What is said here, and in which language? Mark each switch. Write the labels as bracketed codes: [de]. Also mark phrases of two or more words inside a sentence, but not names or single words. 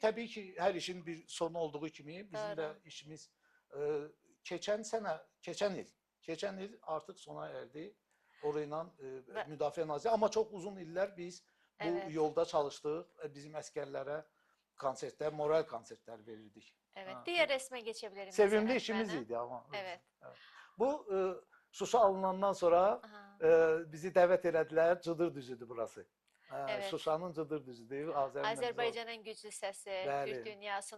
[az] Təbii ki, hər işin bir sonu olduğu kimi bizim də [tr] Doğru. [az] işimiz keçən il artıq sona erdi. Orayla Müdafiə Nazirliyi. Amma çox uzun illər biz bu [tr] Evet. [az] yolda çalışdıq. Bizim əskərlərə konsertlər, moral konsertlər verirdik. [tr] Evet. Ha. Diğer resme geçebilirim. [az] Sevimli [tr] izin [az] işimiz [tr] öğretmenim. [az] idi ama. [tr] Evet. [az] Bu Şuşa alınandan sonra Aha. bizi dəvət elədilər. Cıdır düzüdür burası. [tr] Evet. [az] Şuşanın Cıdır düzüdür. [tr] Azerbaycan'ın güçlü sesi, [az] Bəli. [tr] Türk dünyasının